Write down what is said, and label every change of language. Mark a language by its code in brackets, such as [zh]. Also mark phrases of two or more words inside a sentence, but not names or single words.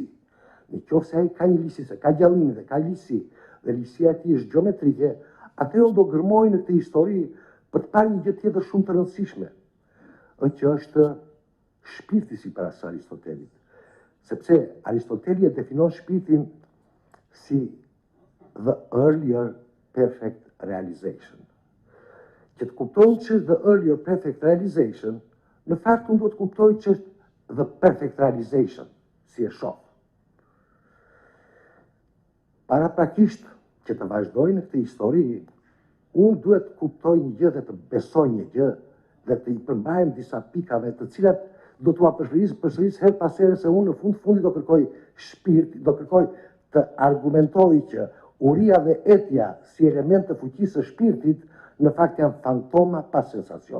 [sq] Në qoftë se ai ka një ligjësi, se ka gjallimin dhe ka ligjësi, dhe ligjësia e tij është gjeometrike, atëherë unë do gërmoj në këtë histori për të parë një gjë tjetër shumë të rëndësishme, që është shpirti sipas Aristotelit. Sepse Aristoteli e definon shpirtin si [en] the earlier perfect realization. [sq] Që të kuptojnë që [en] the earlier perfect realization, [sq] në fakt unë do të kuptoj që është [en] the perfect realization, [sq] si e shoh. Para prakisht që të vazhdoj në këtë histori, unë duhet të kuptoj një gjë dhe të besoj një gjë dhe të i përmbajem disa pikave të cilat do t'ua përsëris her pas here, se unë në fundi do kërkoj shpirt, do kërkoj të argumentoj që uria dhe etja si element të fuqisë së shpirtit në fakt janë fantoma pas sensacion.